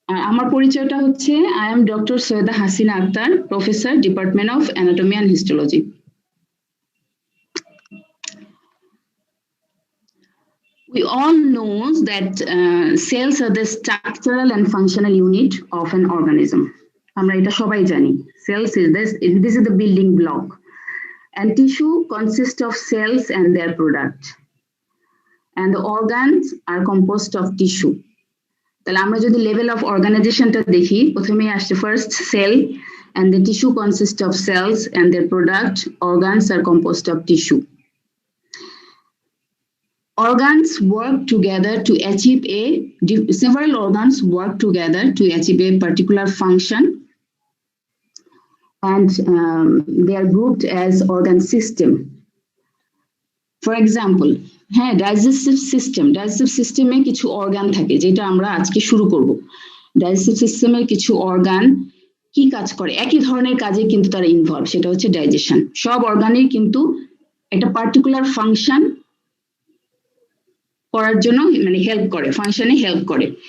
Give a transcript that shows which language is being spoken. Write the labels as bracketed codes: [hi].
[bn] আমার পরিচয়টা হচ্ছে, [en] I am Dr. Soyeda Hasina Akhtar, Professor, Department of Anatomy and Histology. We all know that cells are the structural and functional unit of an organism. [bn] আমরা এটা সবাই জানি, [en] cells is this is the building block, and tissue consists of cells and their product, and the organs are composed of tissue. [bn] তাহলে আমরা যদি level of অর্গানাইজেশনটা দেখি, প্রথমে আসছে first sell, [en] and the tissue consists of cells and their product organs are composed of tissue. Organs work together to achieve several organs work together to achieve a particular function, and they are grouped as organ system. For example, digestive system [bn] এ কিছু organ থাকে, যেটা আমরা আজকে শুরু করব। Digestive সিস্টেমের কিছু organ কি কাজ করে, একই ধরনের কাজে কিন্তু তারা ইনভলভ, সেটা হচ্ছে ডাইজেশন। সব অর্গানের কিন্তু একটা পার্টিকুলার ফাংশন করার জন্য মানে হেল্প করে, ফাংশনে হেল্প করে।